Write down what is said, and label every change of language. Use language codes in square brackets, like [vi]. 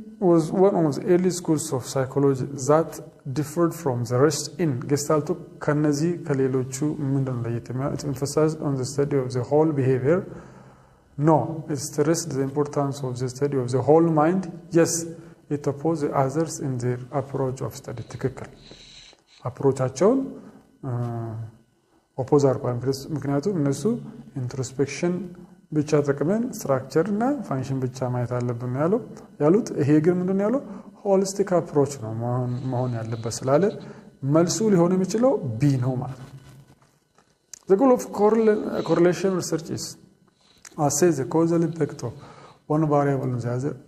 [en] was one of the early schools of psychology that differed from the rest in Gestalt [am] ከነዚህ ከሌሎቹ ምንድነው ለየት የሚያደርገው? [en] It emphasized on the study of the whole behavior. No, it stressed the importance of the study of the whole mind. Yes, it opposed the others in their approach of study. [am] ትክክል አፕሮቻቸውን ኦፖዝ አድርጓል። ምክንያቱም እነሱ ኢንትሮስፔክሽን ብቻ ተጠቅመን ስትራክቸር እና ፋንክሽን ብቻ ማየት አለብን ያሉት። ይሄ ግን ምንድነው ያለው? ሆሊስቲክ አፕሮች ነው መሆን ያለበት ስላለ መልሱ ሊሆን የሚችለው ቢ ነው ማለት ነው። [en] The goal of correlation research is assess the causal effect of one variable on the other.